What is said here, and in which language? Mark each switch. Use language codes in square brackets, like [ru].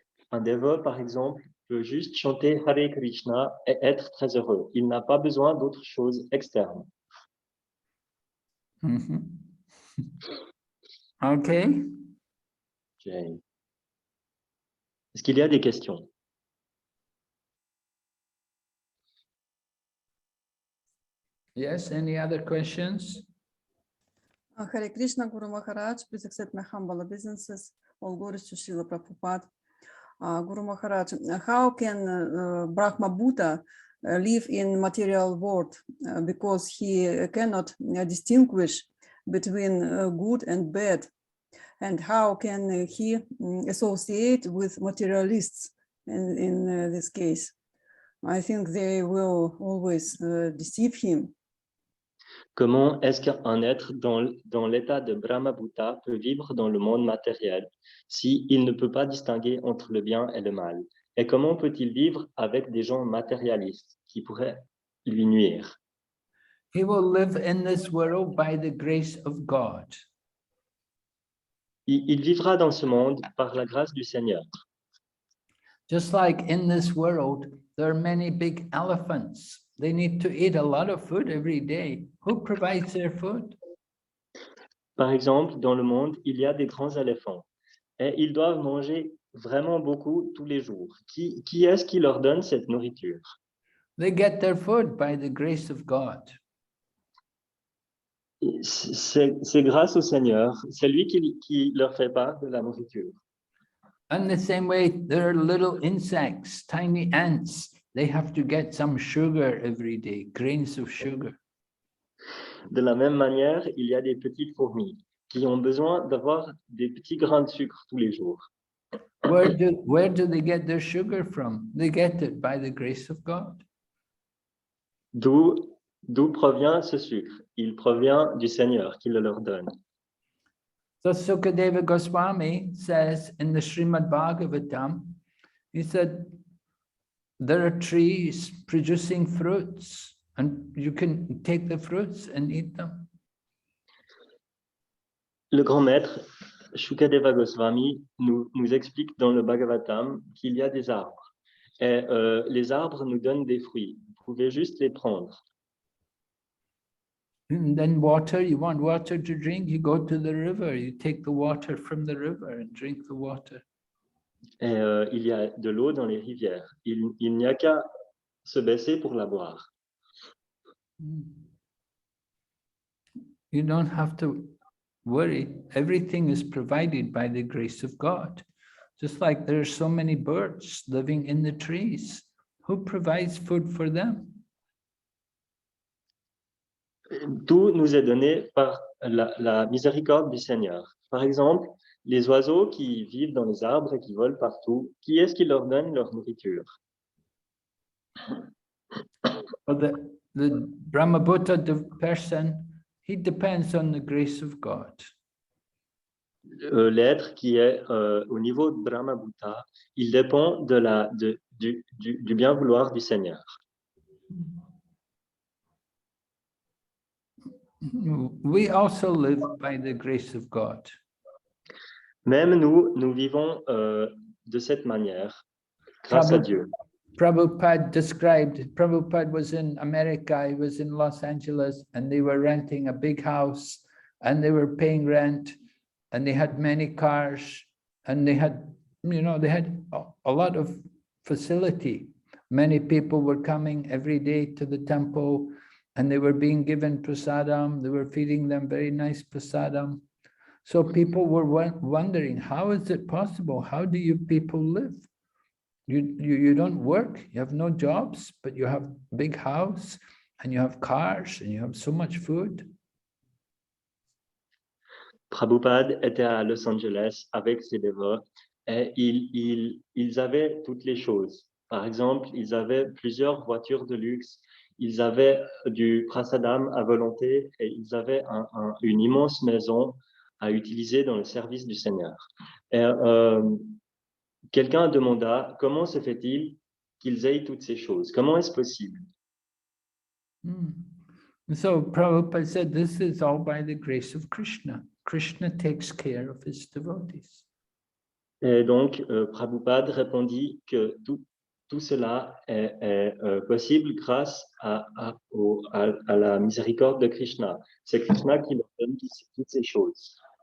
[fr] Un dévot, par exemple, peut juste chanter Hare Krishna et être très heureux. Il n'a pas besoin d'autre chose externe. Mm-hmm. [en] Okay. Okay. [fr] Est-ce qu'il y a des questions? [en] Yes, any other questions? Hare Krishna, Guru Maharaj, please accept my humble obeisances. All glories to Srila Prabhupada. Guru Maharaj, how can Brahma Buddha live in material world because he cannot distinguish between good and bad? And how can he associate with materialists in this case? I think they will always deceive him. [fr] Comment est-ce qu'un être dans l'état de Brahma-Bhuta peut vivre dans le monde matériel s'il ne peut pas distinguer entre le bien et le mal? Et comment peut-il vivre avec des gens matérialistes qui pourraient lui nuire? [en] He will live in this world by the grace of God. [fr] Il vivra dans ce monde par la grâce du Seigneur. [en] Just like in this world, there are many big elephants. They need to eat a lot of food every day. Who provides their food? [fr] Par exemple, dans le monde, il y a des grands éléphants et ils doivent manger vraiment beaucoup tous les jours. Qui est-ce qui leur donne cette nourriture? [en] They get their food by the grace of God. [fr] C'est grâce au Seigneur, c'est lui qui leur fait part de la nourriture. [en] And the same way, there are little insects, tiny ants. They have to get some sugar every day, grains of sugar. [fr] De la même manière, il y a des petites fourmis qui ont besoin d'avoir des petits grains de sucre tous les jours. [en] Where do they get their sugar from? They get it by the grace of God. [fr] D'où provient ce sucre? Il provient du Seigneur qui le leur donne. [en] So Sukadeva Goswami says in the Srimad Bhagavatam, he said, there are trees producing fruits and you can take the fruits and eat them. [fr] Le grand maître Shukadeva Goswami nous explique dans le Bhagavatam qu'il y a des arbres. Et les arbres nous donnent des fruits. Vous pouvez juste les prendre. [en] And then water, you want water to drink, you go to the river, you take the water from the river and drink the water. [fr] Et il y a de l'eau dans les rivières. Il n'y a qu'à se baisser pour la boire. [en] You don't have to worry. Everything is provided by the grace of God. Just like there are so many birds living in the trees. Who provides food for them? [fr] Tout nous est donné par la miséricorde du Seigneur. Par exemple, les oiseaux qui vivent dans les arbres et qui volent partout, qui est-ce qui leur donne leur nourriture? [en] Well, the Brahmabhuta, the person, he depends on the grace of God. [fr] L'être qui est au niveau de Brahmabhuta, il dépend du bien vouloir du Seigneur. [en] We also live by the grace of God. [fr] Même nous vivons de cette manière, grâce à Dieu. [en] Prabhupada described, Prabhupada was in America, he was in Los Angeles, and they were renting a big house, and they were paying rent, and they had many cars, and they had, they had a lot of facility. Many people were coming every day to the temple, and they were being given prasadam, they were feeding them very nice prasadam. So people were wondering, how is it possible? How do you people live? You don't work, you have no jobs, but you have big house and you have cars and you have so much food. [fr] Prabhupada était à Los Angeles avec ses dévots et ils avaient toutes les choses. Par exemple, ils avaient plusieurs voitures de luxe, ils avaient du prasadam à volonté et ils avaient une immense maison à utiliser dans le service du Seigneur. Et quelqu'un demanda comment se fait-il qu'ils aient toutes ces choses? Comment est-ce possible? [en] So Prabhupada said, this is all by the grace of Krishna. Krishna takes care of his devotees. [fr] Et donc, Prabhupada répondit que tout cela est possible grâce à la miséricorde de Krishna. C'est Krishna qui leur donne toutes ces choses.